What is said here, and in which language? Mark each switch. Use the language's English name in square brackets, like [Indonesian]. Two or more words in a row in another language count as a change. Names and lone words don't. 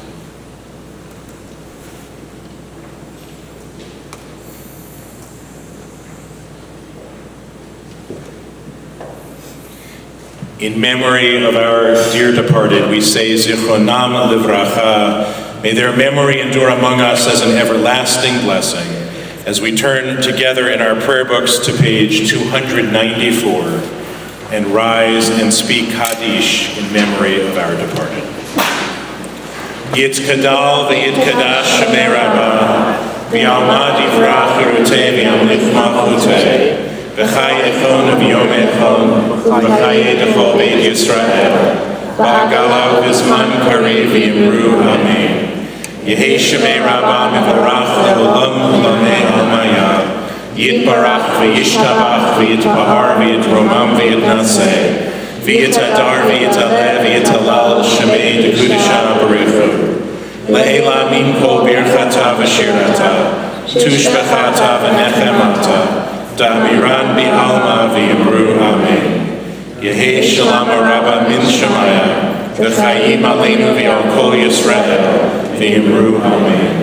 [English] In memory of our dear departed, we say [Hebrew] זכרונם לברכה. [English] May their memory endure among us as an everlasting blessing, as we turn together in our prayer books to page 294 and rise and speak Kaddish in memory of our departed. [Aramaic] יתגדל ויתקדש שמה רבא בעלמא די ברא כרעותה וימליך מלכותה בחייכון וביומיכון ובחיי דכל בית ישראל, בעגלא ובזמן קריב ואמרו אמן. יהא שמה רבא מברך לעלם ולעלמי עלמיא יתברך וישתבח ויתפאר ויתרומם ויתנשא ויתהדר ויתעלה ויתהלל שמה דקודשא בריך לעלא מן כל ברכתא ושירתא תושבחתא ונחמתא דאמירן בעלמא ואמרו אמן. יהא שלמא רב מן שמיא, [Hebrew] וחיים עלינו ועל כל ישראל, [Aramaic] ואמרו אמן.